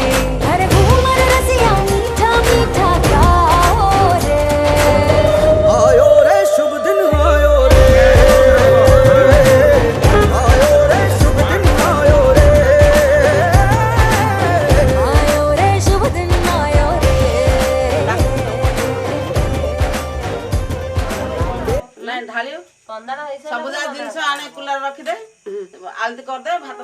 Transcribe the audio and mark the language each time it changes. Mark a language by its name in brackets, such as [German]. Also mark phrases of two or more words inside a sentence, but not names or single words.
[Hindi] हर घूमर रसिया मीठा मीठा गाओ रे। आयो रे शुभ दिन आयो रे। आयो रे शुभ दिन आयो रे। आयो रे शुभ दिन आयो रे। [Odia] ନାଇଁ ଢାଳିବ ସବୁଯାକ ଜିନିଷ ଆଣି କୁଲର ରଖିଦେ ଆଳତି କରିଦେ ଭାତ